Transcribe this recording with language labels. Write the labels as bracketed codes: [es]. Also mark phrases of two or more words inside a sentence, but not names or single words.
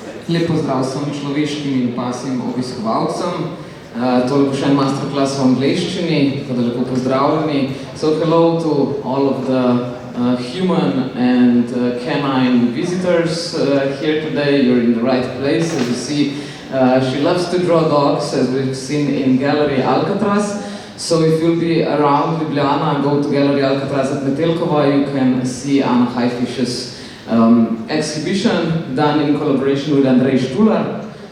[sl] Lep pozdrav vsem človeškim in pasjim obiskovalcem. Toliko še en masterclass v angleščini, tako da lepo pozdravljeni. [en] So hello to all of the human and canine visitors here today. You're in the right place. As you see, she loves to draw dogs, as we've seen in Gallery Alcatraz. So if you'll be around Ljubljana, go to Gallery Alcatraz at Metelkova, you can see Anna Haifisch's exhibition done in collaboration with Andrej Štular.